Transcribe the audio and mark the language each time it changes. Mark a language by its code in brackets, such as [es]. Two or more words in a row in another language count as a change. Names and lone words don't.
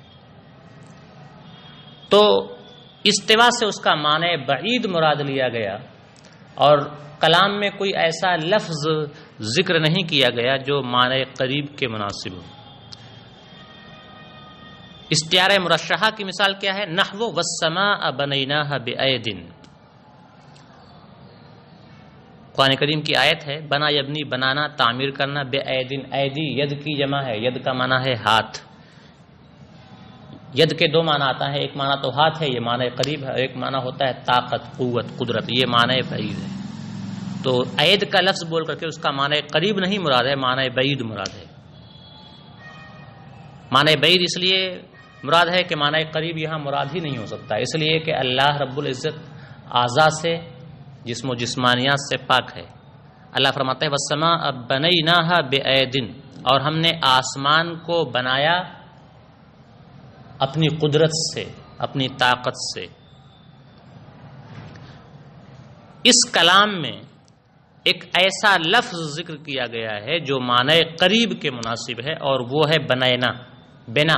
[ur] تو استوا سے اس کا معنی بعید مراد لیا گیا، اور کلام میں کوئی ایسا لفظ ذکر نہیں کیا گیا جو معنی قریب کے مناسب ہو۔ استعارہ مرشحہ کی مثال کیا ہے؟ [ar] نحو والسماء بنیناها بأید، [ur] قرآن کریم کی آیت ہے، [ar] بنا یبنی بنانا، [ur] تعمیر کرنا، بأید، ایدی ید کی جمع ہے، ید کا معنی ہے ہاتھ۔ ید کے دو معنی آتا ہے، ایک معنی تو ہاتھ ہے، یہ معنی قریب ہے، ایک معنی ہوتا ہے طاقت، قوت، قدرت، یہ معنی بعید ہے۔ تو عید کا لفظ بول کر کے اس کا معنی قریب نہیں مراد ہے، معنی بعید مراد ہے۔ معنی بعید اس لیے مراد ہے کہ معنی قریب یہاں مراد ہی نہیں ہو سکتا، اس لیے کہ اللہ رب العزت اعضاء سے، جسم و جسمانیات سے پاک ہے۔ اللہ فرماتا ہے [ar] والسماء بنیناها بأید، [ur] اور ہم نے آسمان کو بنایا اپنی قدرت سے، اپنی طاقت سے۔ اس کلام میں ایک ایسا لفظ ذکر کیا گیا ہے جو معنی قریب کے مناسب ہے، اور وہ ہے بنینا، بنا۔